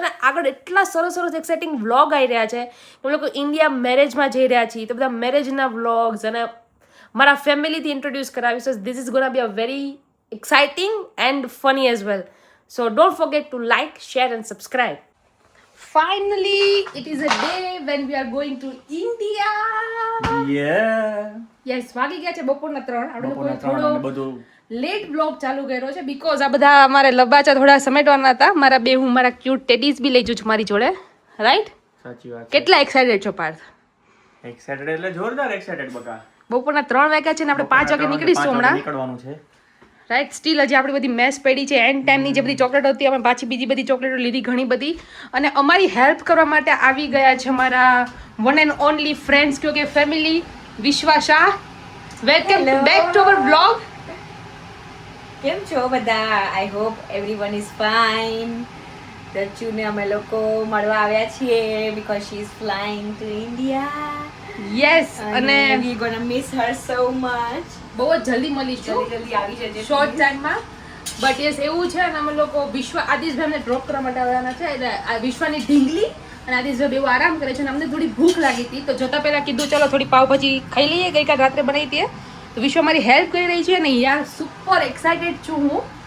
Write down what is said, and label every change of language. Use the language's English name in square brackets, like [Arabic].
[Gujarati] અને આગળ એટલા સરસ સરસ એક્સાઇટિંગ વ્લોગ આવી રહ્યા છે. અમે લોકો ઇન્ડિયા મેરેજમાં જઈ રહ્યા છીએ, તો બધા મેરેજના વ્લોગ્સ અને મારા ફેમિલીથી ઇન્ટ્રોડ્યુસ કરાવીશ. [English] This is gonna be a very exciting and funny as well. So don't forget to like, share and subscribe. Finally, it is a day when we are going to India. Yeah. [Gujarati] Yes, વાગી ગયા છે બપોરના 3. આપણે બપોરના લોકોએ 3 અને થોડો બધું લેટ બ્લોગ ચાલુ કર્યો છે બીકોઝ આ બધા અમારે લબાચા થોડા સમેટવાના હતા. મારા બે હું મારા ક્યુટ ટેડીઝ બી લઈ જઉં છું મારી જોડે. રાઈટ? સાચી વાત છે. કેટલા એક્સાઇટેડ છો પાર્થ? એક્સાઇટેડ એટલે જોરદાર એક્સાઇટેડ બકા. બપોરના 3 વાગ્યા છે ને આપણે 5 વાગે નીકળીશું હમણાં. નીકળવાનું છે. રાઈટ? સ્ટીલ હજી આપણી બધી મેસ પડી છે. એન્ડ ટાઈમની જે બધી ચોકલેટ હતી અમે પાછી બીજી બધી ચોકલેટો લીધી ઘણી બધી. અને અમારી હેલ્પ કરવા માટે આવી ગયા છે અમારા વન એન્ડ ઓનલી ફ્રેન્ડ્સ કયો કે family, Vishwa Shah. [English] Welcome back to our blog. [Gujarati] કેમ છો બધા? [English] I hope everyone is fine. [Gujarati] દચ્યુને અમે લોકો મળવા આવ્યા છીએ [English] because she is flying to India yes [Gujarati] અને અને [English] we gonna miss her so much. [Gujarati] બહુ જ જલ્દી મળીશું જલ્દી આવી જજે શોર્ટ ટાઈમમાં. બટ યસ એવું છે અને અમે લોકો વિશ્વ આદિશભાઈને ડ્રોપ કરવા માટે આવવાના છે. એટલે આ વિશ્વની ઢીંગલી અને આદિશભાઈ બેઉ આરામ કરે છે અને અમને થોડી ભૂખ લાગી હતી તો જતા પહેલા કીધું ચલો થોડી પાવભાજી ખાઈ લઈએ. ગઈકાલ રાત્રે બનાવી હતી તો વિશ્વ મારી હેલ્પ કરી રહી છે અને યાર સુપર એક્સાઇટેડ છું હું.